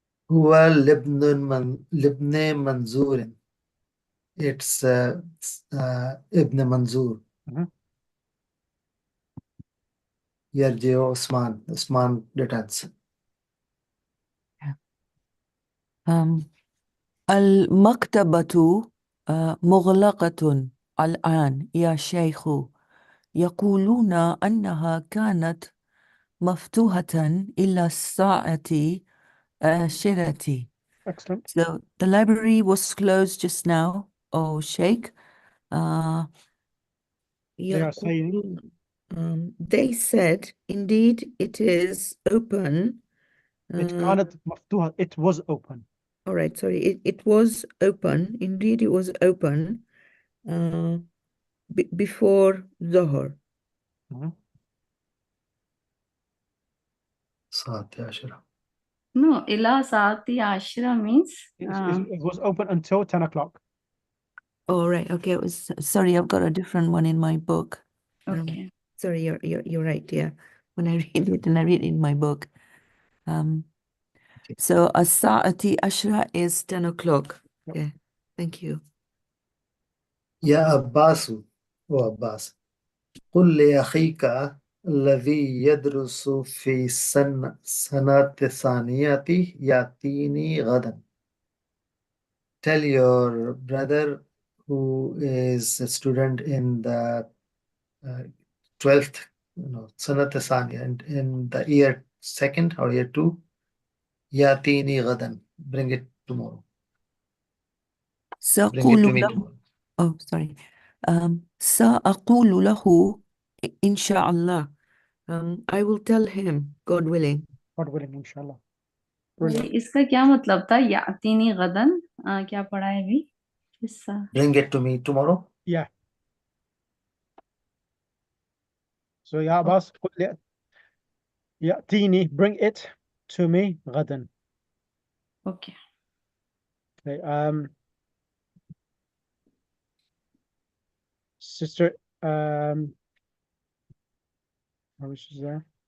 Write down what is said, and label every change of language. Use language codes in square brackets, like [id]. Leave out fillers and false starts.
[ar] هو لبن منظور. [en] It's Ibn Manzoor. [ar] يرجع [en] Osman returns. [ar] المكتبة مغلقة الآن يا شيخ. يقولون أنها كانت مفتوحة إلى الساعة 10. [en] Excellent. So the library was closed just now, oh Sheikh. They are saying, they said, indeed, it is open. it was open. All right, sorry, it was open. Indeed, it was open before Zohar. [ar] ساعة 10. [en] No, [ar] ila saati ashra [en] means It was open until 10 o'clock. Oh, right. Okay. It was, sorry, I've got a different one in my book. okay. Sorry, you're right. Yeah. When I read it and I read it in my book. So [ar] as-sa'ati ashra [en] is 10 o'clock. Yep. Okay. Thank you. [ar] يا عباس عباس قل لأخيك الذي يدرس في سنة الثانية يأتيني غدا. [en] Tell your brother who is a student in the 12th, [ar] سنة الثانية, [en] in the year 2nd or year 2, [ar] يأتيني غدا. [en] Bring it tomorrow. Bring it to me tomorrow. Oh, sorry. [ar] سأقول له إن شاء الله. [en] I will tell him, God willing. God willing, inshallah. [hi] इसका क्या मतलब था यातीनी गदन क्या पढ़ा है अभी किस्सा [en] Bring it to me tomorrow. Yeah. So Ya Abbas, [ar] يأتيني, [en] bring it to me [ar] غدا. [en] okay. Okay. Sister, which is there?